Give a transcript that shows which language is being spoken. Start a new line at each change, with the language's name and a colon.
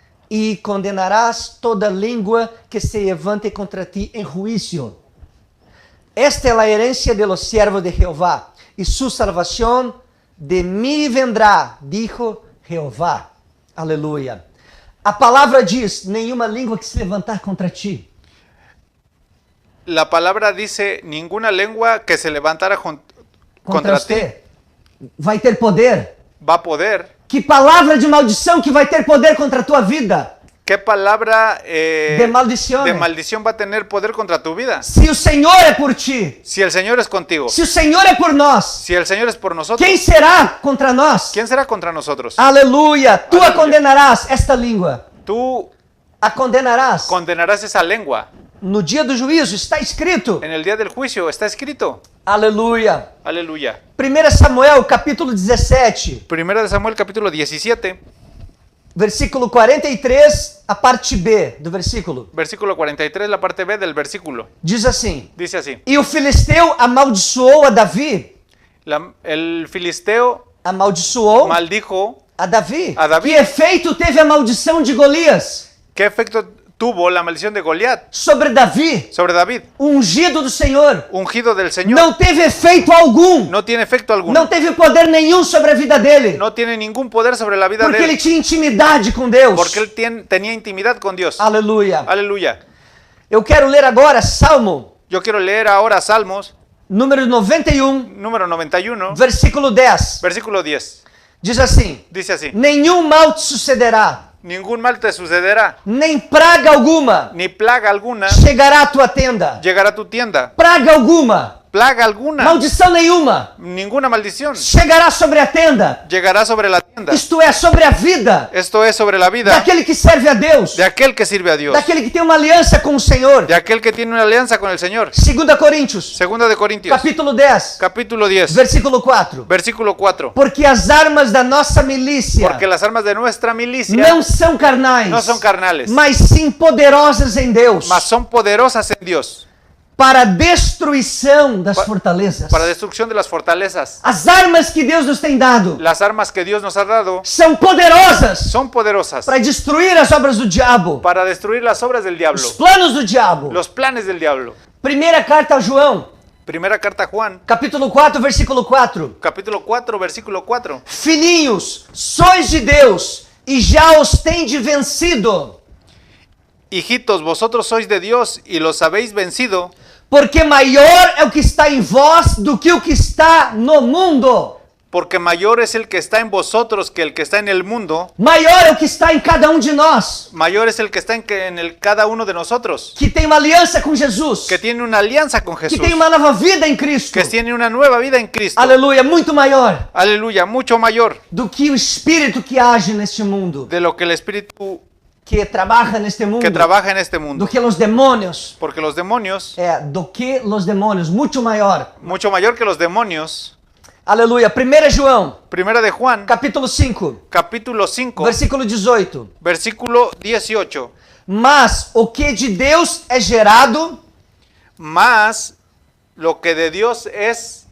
Portuguese: E condenarás toda língua que se levante contra ti em juízo.
Spanish: Esta é a herencia de los siervos de Jehová, e su salvación de mí vendrá, dijo Jehová.
Portuguese: Aleluia. A palavra diz, nenhuma língua que se levantar contra ti.
Spanish: La palabra dice, ninguna lengua que se levantara contra ti
Portuguese: você vai ter poder.
Spanish: va a poder.
Portuguese: Que palavra de maldição que vai ter poder contra a tua vida?
Spanish: ¿Qué palabra De maldición. de maldición va a tener poder contra tu vida?
Portuguese: Se o Senhor é por ti,
Spanish: Si el Señor es contigo,
Portuguese: se o Senhor é por nós,
Spanish: si el Señor es por nosotros,
Portuguese: quem será contra nós?
Spanish: ¿quién será contra nosotros?
Portuguese: Aleluia. Tu a Aleluia. condenarás esta língua.
Spanish: Tú
Portuguese: A condenarás.
Spanish: condenarás esa lengua.
Portuguese: No dia do juízo está escrito.
Spanish: En el día del juicio está escrito.
Portuguese: Aleluia.
Spanish: Aleluya.
Portuguese: 1 Samuel, capítulo 17,
Spanish: Primera de Samuel, capítulo 17,
Portuguese: versículo 43, a parte B do versículo.
Spanish: versículo 43, la parte B del versículo.
Portuguese: Diz assim:
Spanish: Dice así.
Portuguese: E o filisteu amaldiçoou a Davi.
Spanish: El filisteo
Portuguese: Amaldiçoou
Spanish: maldijo.
Portuguese: a Davi.
Spanish: A Davi.
Portuguese: Que efeito teve a maldição de Golias
Spanish: ¿Qué efecto tuvo la maldición de Goliat
Portuguese: sobre Davi,
Spanish: sobre David?
Portuguese: o ungido do Senhor?
Spanish: Ungido del Señor.
Portuguese: Não teve efeito algum.
Spanish: No tiene efecto alguno.
Portuguese: Não teve poder nenhum sobre a vida dele.
Spanish: No tiene ningún poder sobre la vida
Portuguese: Porque
Spanish: de
Portuguese: ele
Spanish: él.
Portuguese: tinha intimidade com Deus.
Spanish: Porque él tenía intimidad con Dios.
Portuguese: Aleluia.
Spanish: Aleluya.
Portuguese: Eu quero ler agora Salmo,
Spanish: Yo quiero leer ahora Salmos,
Portuguese: número 91,
Spanish: número 91,
Portuguese: versículo 10.
Spanish: versículo 10.
Portuguese: Diz assim:
Spanish: Dice así.
Portuguese: Nenhum mal te sucederá,
Spanish: Ningún mal te sucederá,
Portuguese: nem praga alguma
Spanish: ni plaga alguna
Portuguese: chegará à tua tenda.
Spanish: llegará a tu tienda.
Portuguese: Praga alguma,
Spanish: Plaga alguna,
Portuguese: maldição nenhuma
Spanish: ninguna maldición
Portuguese: chegará sobre a tenda.
Spanish: llegará sobre la tienda.
Portuguese: Isto é, sobre a vida
Spanish: Esto es sobre la vida
Portuguese: daquele que serve a Deus,
Spanish: de aquel que sirve a Dios,
Portuguese: daquele que tem uma aliança com o Senhor.
Spanish: de aquel que tiene una alianza con el Señor.
Portuguese: 2 Coríntios,
Spanish: Segunda de Corintios,
Portuguese: capítulo 10,
Spanish: capítulo 10,
Portuguese: versículo 4.
Spanish: versículo 4.
Portuguese: Porque as armas da nossa milícia
Spanish: Porque las armas de nuestra milicia
Portuguese: não são carnais,
Spanish: no son carnales,
Portuguese: mas sim poderosas em Deus,
Spanish: mas son poderosas en Dios
Portuguese: para a destruição das fortalezas.
Spanish: para destrucción de las fortalezas.
Portuguese: As armas que Deus nos tem dado
Spanish: Las armas que Dios nos ha dado
Portuguese: são poderosas
Spanish: son poderosas
Portuguese: para destruir as obras do diabo,
Spanish: para destruir las obras del diablo,
Portuguese: os planos do diabo.
Spanish: los planes del diablo.
Portuguese: Primeira carta a João,
Spanish: Primera carta a Juan,
Portuguese: capítulo 4, versículo 4.
Spanish: capítulo 4, versículo 4.
Portuguese: Filhinhos, sois de Deus e já os tendes vencido,
Spanish: Hijitos, vosotros sois de Dios y los habéis vencido,
Portuguese: porque maior é o que está em vós do que o que está no mundo.
Spanish: porque mayor es el que está en vosotros que el que está en el mundo.
Portuguese: Maior é o que está em cada um de nós,
Spanish: Mayor es el que está cada uno de nosotros,
Portuguese: que tem uma aliança com Jesus,
Spanish: que tiene una alianza con
Portuguese: que
Spanish: Jesús,
Portuguese: tem uma nova vida em Cristo.
Spanish: que tiene una nueva vida en Cristo.
Portuguese: Aleluia, muito maior
Spanish: Aleluya, mucho mayor
Portuguese: do que o espírito que age neste mundo,
Spanish: de lo que el espíritu
Portuguese: que trabalha neste mundo,
Spanish: que trabaja en este
Portuguese: do
Spanish: mundo.
Portuguese: que os demônios.
Spanish: Porque los demonios,
Portuguese: Do que os demônios, muito maior.
Spanish: mucho mayor que los demonios.
Portuguese: Aleluia. 1 João,
Spanish: Primera de Juan,
Portuguese: capítulo 5,
Spanish: capítulo 5,
Portuguese: versículo 18.
Spanish: versículo 18.
Portuguese: Mas o que de Deus é gerado,
Spanish: Más lo que de Dios es